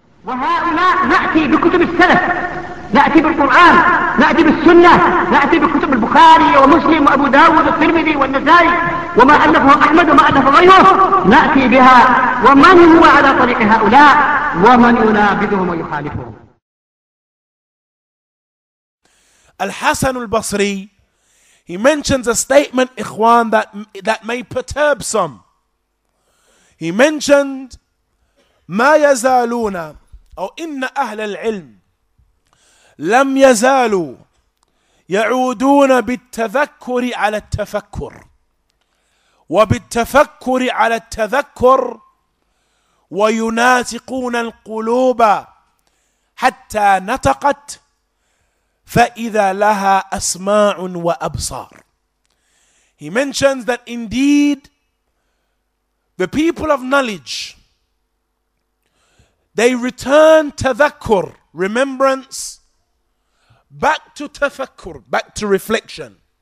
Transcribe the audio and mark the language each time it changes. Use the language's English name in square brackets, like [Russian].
[Arabic] وهؤلاء نأتي بكتب السلف، نأتي بالقرآن، نأتي بالسنة، نأتي بكتب البخاري ومسلم وأبو داود والترمذي والنسائي وما ألفه أحمد وما ألف غيره، نأتي بها. ومن هو على طريق هؤلاء ومن ينابذهم ويخالفهم؟ [English] Al-Hasan al-Basri, he mentions a statement, ikhwan, that may perturb some. He mentioned [Arabic] ما يزالون أو إن أهل العلم لم يزالوا يعودون بالتذكر على التفكر وبالتفكر على التذكر ويناسقون القلوب حتى نطقت فإذا لها أسماع وأبصار. [English] He mentions that indeed the people of knowledge, they return tadhakkur, remembrance, back to tafakkur, back to reflection.